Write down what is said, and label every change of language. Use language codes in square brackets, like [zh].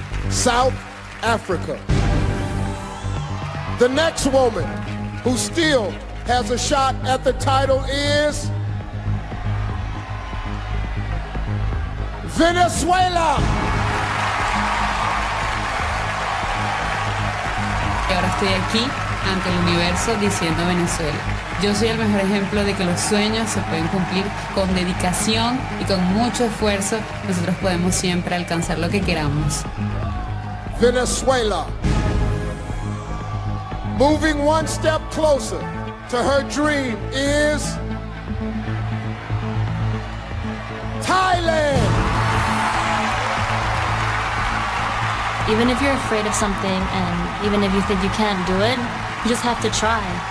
[en] South Africa. The next woman who still has a shot at the title is Venezuela. [es] Y ahora estoy aquí ante el universo diciendo Venezuela. Yo soy el mejor ejemplo de que los sueños se pueden cumplir con dedicación y con mucho esfuerzo. Nosotros podemos siempre alcanzar lo que queramos. Venezuela. [en] Moving one step closer to her dream is Thailand. Even if you're afraid of something and even if you think you can't do it, you just have to try.